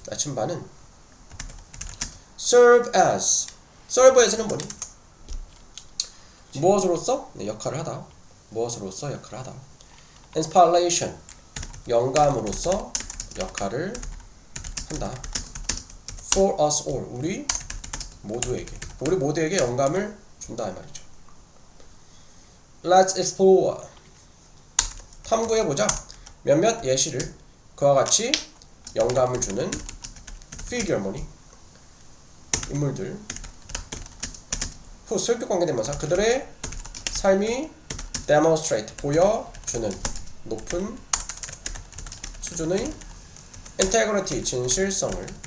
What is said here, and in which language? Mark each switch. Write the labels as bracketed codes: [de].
[ko] 나침반은 [en] serve as [ko] 는 뭐니? 무엇으로서? 역할을 하다. 무엇으로서 역할을 하다. inspiration, 영감으로서 역할을 한다. [en] for us all, [ko] 우리 모두에게 영감을 준다 이 말이죠. [en] Let's explore, [ko] 탐구해보자. 몇몇 예시를, 그와 같이 영감을 주는 figure, 뭐니? 인물들. 후, 설교 관계대명사, 그들의 삶이 demonstrate, 보여주는 높은 수준의 integrity, 진실성을.